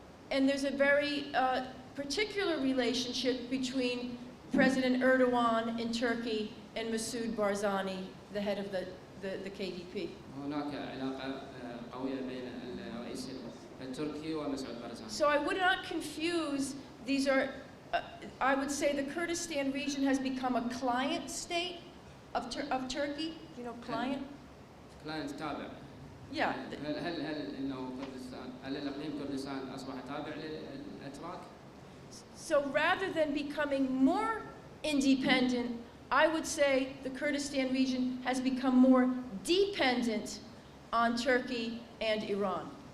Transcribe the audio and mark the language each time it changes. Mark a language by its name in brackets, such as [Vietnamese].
[English] And there's a very particular relationship between President Erdogan in Turkey and Masoud Barzani, the head of the KDP. [Arabic] هناك علاقة قوية بين الرئيس التركي ومسعود بارزاني. [English] So I would not confuse, these are, I would say the Kurdistan region has become a client state of Turkey, you know, client? [Arabic] client تابع. [English] Yeah. [Arabic] هل إنه كردستان، هل الإقليم كردستان أصبح تابع للأتراك؟ [English] So rather than becoming more independent, I would say the Kurdistan region has become more dependent on Turkey and Iran.